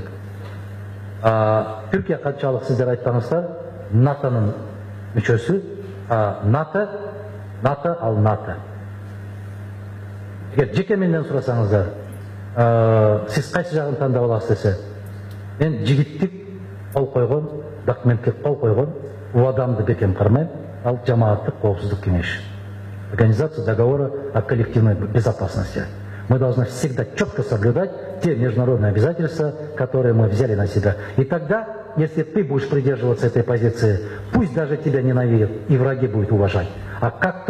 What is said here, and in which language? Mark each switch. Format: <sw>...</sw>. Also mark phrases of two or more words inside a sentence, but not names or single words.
<ky>Түркия канчалык сиздер айтпаңыздар, НАТОнун мүчөсү, НАТО ал НАТО. Эгер жеке менден сурасаңыздар, сиз кайсы жагын тандап аласыз десе, мен жигиттик кол койгон, документке кол койгон убадамды бекем кармайм, ал Жамааттык коопсуздук кеңеши.</ky> <ru>Организация договора о коллективной безопасности. Мы должны всегда четко соблюдать те международные обязательства, которые мы взяли на себя. И тогда, если ты будешь придерживаться этой позиции, пусть даже тебя ненавидят, и враги будут уважать.</ru>